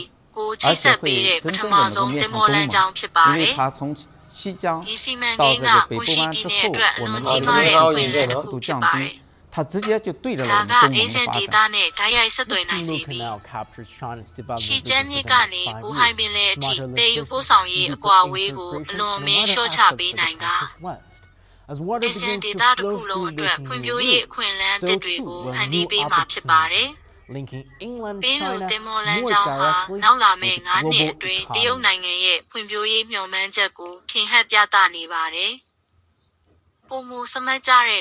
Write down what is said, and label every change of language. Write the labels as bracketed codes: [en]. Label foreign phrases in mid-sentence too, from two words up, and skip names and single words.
[zh] 而且会真正的能够面向东盟，因为它从西江到这个北部湾之后，我们的这个幅度降低，它直接就对着了我们东盟的发展。 [en] Pingu Canal captures China's development [my] ရှီ [en] vision [my] ကျန်း [en] for [my] မြစ် [en] the [my] က [en] next [my] နေ [en] 5 [my] ဘူဟိုင်ပင် [en] years. [my] လယ်အထိ [en] Smarter [my] တည်ယူပို့ [en] logistics, [my] ဆောင်ရေးအကွာအဝေးကို [en] deeper [my] အလွန်အမင်း [en] integration, [my] လျှော့ချ [en] and [my] ပေး [en] wider [my] နိုင်က [en] access for the country's west. As water [my] အစင် [en] begins [my] ဒေ [en] to [my] သတစ် [en] flow [my] ခုလုံး [en] through [my] အတွက် [en] this [my] ဖွံ့ [en] new [my] ဖြိုးရေး [en] route, [my] အခွင့်အလမ်း [en] so [my] တစ်တွေ [en] too [my] ကို [en] will [my] ဖန်တီး [en] new [my] ပေးမှာဖြစ်ပါတယ် [en] opportunities linking inland [my] ပင်းလူ [en] China [my] တင်မောလန်း [en] more [my] ကြောင်းဟာ [en] directly [my] နောက်လာမယ့် [en] with [my] 9 နှစ် [en] global [my] အတွင်းတရုတ် [en] economy. [my] နိုင်ငံရဲ့ဖွံ့ဖြိုးရေးမျှော်မှန်းချက်ကိုထင်ဟပ်ပြသနေပါတယ်ပုံမူစမတ်ကြတဲ့